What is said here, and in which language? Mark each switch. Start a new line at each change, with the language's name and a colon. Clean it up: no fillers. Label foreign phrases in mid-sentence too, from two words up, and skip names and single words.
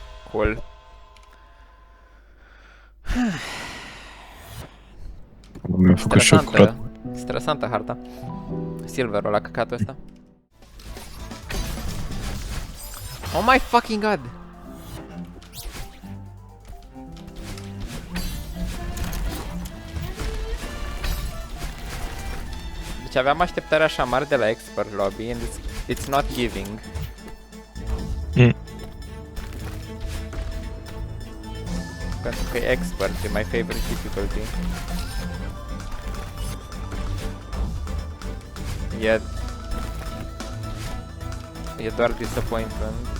English: Cool.
Romanian: Mi-a făcut și eu curat. Stresantă harta. Silverul la căcatul ăsta.
English: Oh my fucking god!
Romanian: Deci aveam așteptări așa mari de la
English: expert lobby and it's not giving.
Romanian: Pentru că e expert, e
English: my favorite difficulty.
Romanian: E doar disappointment.